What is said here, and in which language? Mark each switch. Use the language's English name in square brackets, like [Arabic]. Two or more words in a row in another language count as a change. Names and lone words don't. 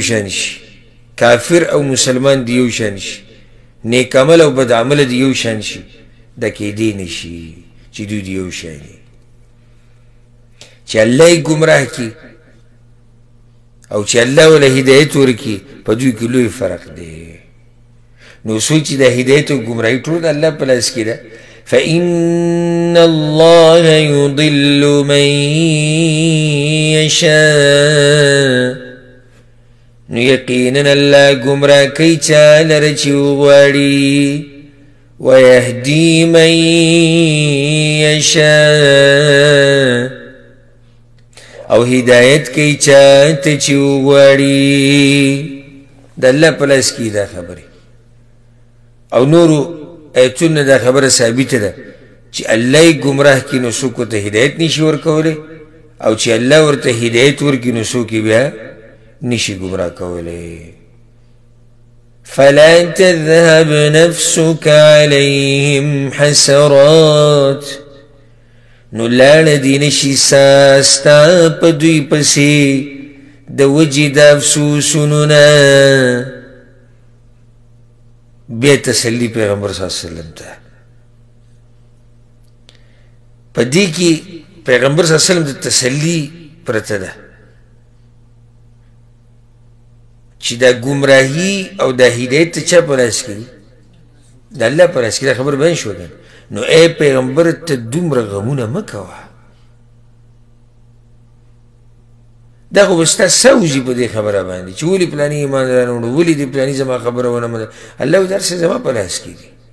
[Pashto] شان شي کافر او مسلمان دی یو شان شي نیک عمل او بد عمل دی یو شان شي دا کیدی نشي چې دوی دی یو شان دي چې الله یې ګمراه کړي او چې الله وله هدایت ورکړي په دوی کې لوی فرق دی نو څوک چې د هدایت او ګمراهۍ ټول د الله په لاس کې ده [Arabic] فإن الله يضل من يشاء [Pashto] نو یقینا الله ګمراه کوي چا لره چې وغواړي [Arabic] ويهدي من يشاء [Pashto] او هدایت کوي چاته چې وغواړي د الله په لاس کې دا خبرې او نورو ایتونه دا خبره ثابته ده چې الله یې ګمراه کړي نو څوک ورته هدایت نشي ورکولی او چې الله ورته هدایت ورکړي نو څوک یې بیا نشي ګمراه کولی [Arabic] فلا تذهب نفسك عليهم حسرات [Pashto] نو لاړه دې نشي سا ستا په دوی پسې د وجې د افسوسونو نه بیا تسلی پیغمبر [Arabic] صلی الله علیه وسلم [Pashto] ته په دې کې پیغمبر [Arabic] صلی الله علیه وسلم [Pashto] د تسلی پرته ده چې دا ګمراهي او دا هدایت ته چا په لاس کې د الله په لاس کې دا خبر بیان شو نو ای پیغمبر ته دومره غمونه مه کوه دا خو به ستا سوځي په دې خبره باندې چې ولې پلاني ایمان رانه وړو ولې دې پلاني زما خبره ونه منله الله وایي دا هر څه زما په لاس کې دي